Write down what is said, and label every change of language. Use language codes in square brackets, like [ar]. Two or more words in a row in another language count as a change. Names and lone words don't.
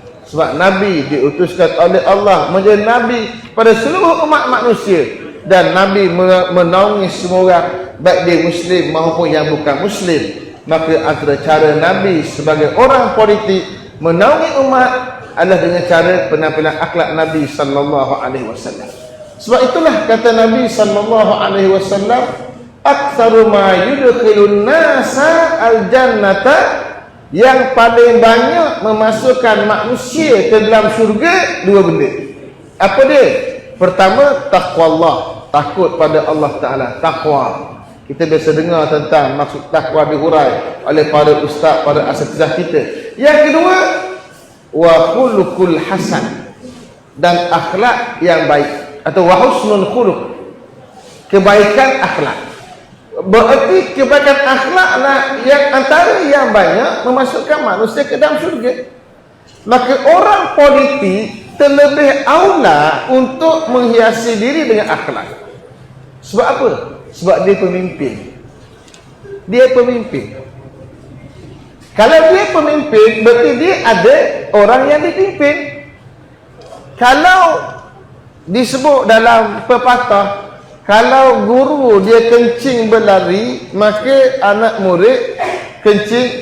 [ms] Sebab Nabi diutuskan oleh Allah menjadi Nabi pada seluruh umat manusia, dan Nabi menaungi semua orang, baik dia Muslim maupun yang bukan Muslim. Maka antara cara Nabi sebagai orang politik menaungi umat adalah dengan cara penampilan akhlak Nabi [ar] صلى الله عليه وسلم. [ms] Sebab itulah kata Nabi [ar] صلى الله عليه وسلم, أكثر ما يدخل الناس الجنة, [ms] yang paling banyak memasukkan manusia ke dalam syurga 2 benda. Apa dia? Pertama, taqwa Allah, takut pada Allah Ta'ala, taqwa. Kita biasa dengar tentang maksud takwa dihurai oleh para ustaz, para asatizah kita. Yang kedua, [ar] وخلق الحسن, [ms] dan akhlak yang baik, atau [ar] وحسن الخلق, [ms] kebaikan akhlak. Berarti kebaikan akhlaklah yang antara yang banyak memasukkan manusia ke dalam syurga. Maka orang politik terlebih aula untuk menghiasi diri dengan akhlak. Sebab apa? Sebab dia pemimpin. Dia pemimpin. Kalau dia pemimpin, berarti dia ada orang yang dipimpin. Kalau disebut dalam pepatah, kalau guru dia kencing berlari, maka anak murid kencing.